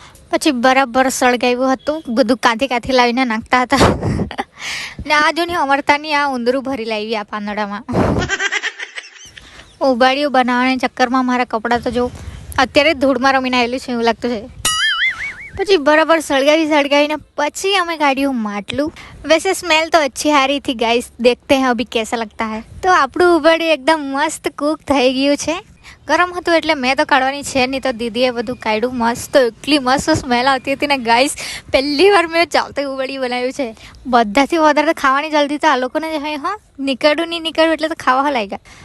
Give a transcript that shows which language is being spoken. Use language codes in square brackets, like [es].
[gu] પછી બરાબર સળગાવ્યું હતું, બધું કાંથી લાવીને નાખતા હતા. ને આ જો ને અમરતાની આ ઉંદરું ભરી લાવી આ પાંદડામાં. ઉબાડીઓ બનાવવાના ચક્કરમાં મારા કપડાં તો જો અત્યારે ધૂળમાં રમીને આવેલું છે એવું લાગતું છે. પછી બરાબર સળગાવીને પછી અમે કાઢ્યું માટલું. [hi] वैसे स्मेल तो अच्छी आ रही थी गाइस, देखते हैं अभी कैसा लगता है. [gu] તો આપણું ઉબાડિયું એકદમ મસ્ત કૂક થઈ ગયું છે. ગરમ હતું એટલે મેં તો કાઢવાની છે નહીં, તો દીદીએ બધું કાઢ્યું મસ્ત. તો એટલી મસ્ત સ્મેલ આવતી હતી ને ગાઈસ, પહેલી વાર મેં ચાવતી ઉબાડિયું બનાવ્યું છે. બધાથી વધારે તો ખાવાની જલ્દી તો આ લોકોને જ હોય. નીકળ્યું એટલે તો ખાવા લાગ્યા.